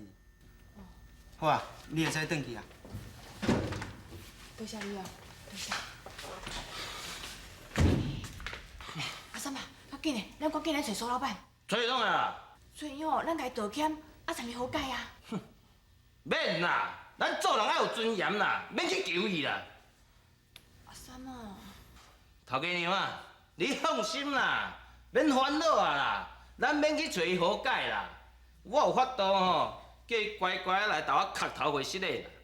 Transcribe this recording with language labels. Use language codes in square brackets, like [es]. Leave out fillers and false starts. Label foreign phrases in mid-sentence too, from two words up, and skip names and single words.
[nan] 好啊，你会使转去啊。多谢你哦，多谢。阿三啊，较紧的，咱赶紧来找苏老板。找拢啊！所以哦，咱家道歉，啊，才会好改啊。免啦，咱做人爱有尊严啦，免去求伊啦。阿三啊，头家娘啊，你放心啦，免烦恼啊啦，咱免去找伊好改啦。我有法度吼，叫伊乖乖来甲我磕头会失礼啦。